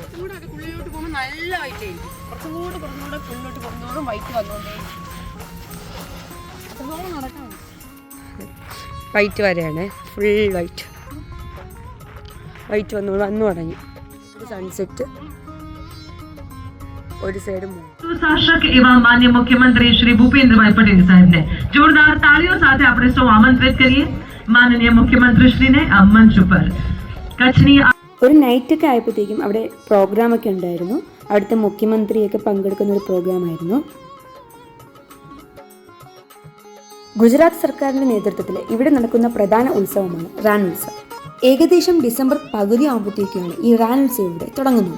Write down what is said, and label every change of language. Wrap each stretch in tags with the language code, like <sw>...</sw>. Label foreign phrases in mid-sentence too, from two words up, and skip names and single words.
<ml>കൂടെ ഉള്ളിലോട്ട് പോകുമ്പോൾ നല്ല വൈറ്റ് ആയിരിക്കും, കുറച്ചും കൂടെ ഉള്ളിലോട്ട് പോകുന്നതോറും വൈറ്റ് വന്നുകൊണ്ടേ നടക്കാം. വൈറ്റ് വരെയാണ്, ഫുൾ വൈറ്റ് വന്നു തുടങ്ങി. ഒരു സൺസെറ്റ്, ഒരു സൈഡ്</ml> <gu>શાસક એવા માનનીય મુખ્યમંત્રી શ્રી ભૂપેન્દ્રભાઈ પટેલ સાહેબને જોરદાર તાળીઓ સાથે આપણે સૌ આમંત્રિત કરીએ માનનીય મુખ્યમંત્રી શ્રીને આ મંચ ઉપર. કચ્છની</gu> <ml>ഒരു നൈറ്റൊക്കെ ആയപ്പോഴത്തേക്കും അവിടെ പ്രോഗ്രാമൊക്കെ ഉണ്ടായിരുന്നു. അവിടുത്തെ മുഖ്യമന്ത്രിയൊക്കെ പങ്കെടുക്കുന്ന ഒരു പ്രോഗ്രാമായിരുന്നു. ഗുജറാത്ത് സർക്കാരിൻ്റെ നേതൃത്വത്തിൽ ഇവിടെ നടക്കുന്ന പ്രധാന ഉത്സവമാണ് റാൻ ഉത്സവം. ഏകദേശം ഡിസംബർ പകുതി ആകുമ്പോഴത്തേക്കാണ് ഈ റാൻ ഉത്സവം ഇവിടെ തുടങ്ങുന്നത്.</ml>